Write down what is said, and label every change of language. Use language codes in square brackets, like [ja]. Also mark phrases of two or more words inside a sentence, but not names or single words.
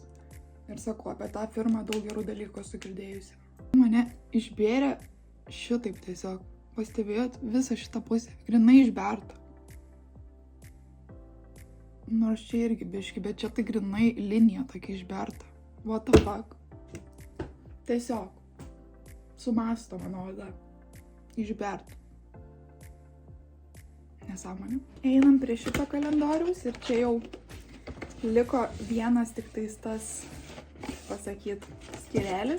[lt] Ir sakau, apie tą firmą daug gerų dalykų esu girdėjusi. Mane išbėrė šitaip tiesiog. Pastebėjot visą šitą pusę, grinai išberta. Nors čia irgi biški, bet čia tai grinai linija tokia išberta. [en] What the fuck? [lt] Tiesiog sumasto mano oda. Išberta. Nesąmonė. Einam prie šito kalendoriaus ir čia jau liko vienas tik tais tas, pasakyt, skirelis.